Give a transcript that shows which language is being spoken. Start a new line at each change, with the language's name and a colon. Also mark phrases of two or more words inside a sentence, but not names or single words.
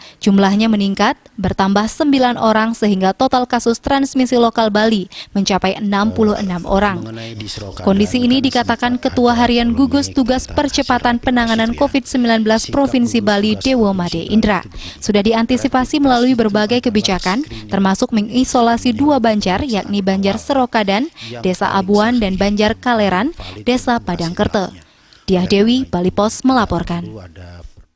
Indonesian: Jumlahnya meningkat, bertambah 9 orang sehingga total kasus transmisi lokal Bali mencapai 66 orang. Kondisi ini dikatakan Ketua Harian Gugus Tugas Percepatan Penanganan COVID-19 Provinsi Bali Dewo Made Indra. Sudah diantisipasi melalui berbagai kebijakan, termasuk mengisolasi 2 Banjar, yakni Banjar Serokadan, Desa Abuan, dan Banjar Kaleran, Desa Padangkerte. Diah Dewi, Bali Pos melaporkan.